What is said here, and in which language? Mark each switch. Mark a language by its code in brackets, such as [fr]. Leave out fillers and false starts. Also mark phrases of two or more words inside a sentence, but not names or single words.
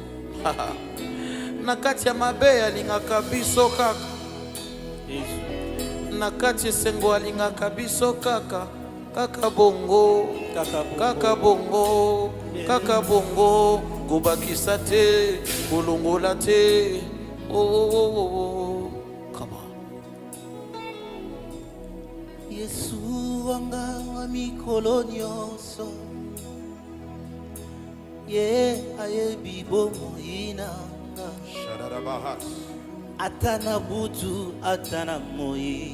[ln] Na kati ya mabe alingaka biso kaka. Na kati esengo alingaka biso kaka. Kaka bongo, kaka bongo, kaka bongo, kobakisa te, kolongola te. [en] Oh. Come on. [ln] Yesu wanga wa mikolo nyonso. Ye ayebi bomo inanga. Atana butu, atana moi.